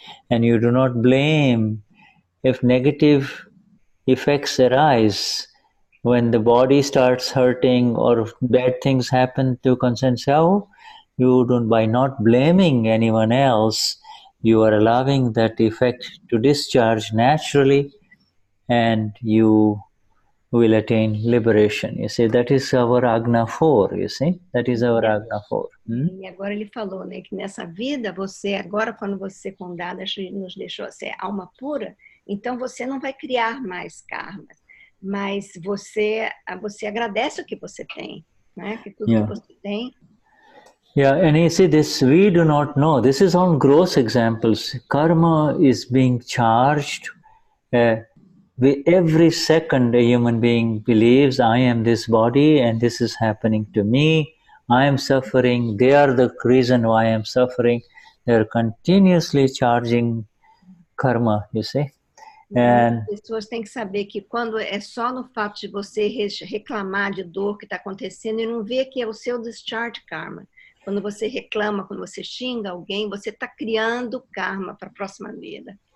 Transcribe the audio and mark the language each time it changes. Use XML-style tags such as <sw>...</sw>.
<en>and you do not blame if negative effects arise when the body starts hurting or bad things happen to Consensao. You don't, by not blaming anyone else, you are allowing that effect to discharge naturally, and you will attain liberation. You see, that is our Agna 4, you see? That is our Agna 4.</en> <pt>E agora ele falou, né, que nessa vida, agora quando você com Dadashri nos deixou ser alma pura, então você não vai criar mais karmas, mas você agradece o que você tem, né? Que tudo que você tem.</pt> <en>Yeah, and you see this, we do not know. This is all gross examples. Karma is being charged. Every second a human being believes, I am this body and this is happening to me. I am suffering. They are the reason why I am suffering. They are continuously charging karma, you see.</en> <pt>As pessoas têm que saber que quando é só no fato de você reclamar de dor que está acontecendo e não ver que é o seu discharge karma. Quando você reclama, quando você xinga alguém, você está criando karma para a próxima vida.</pt>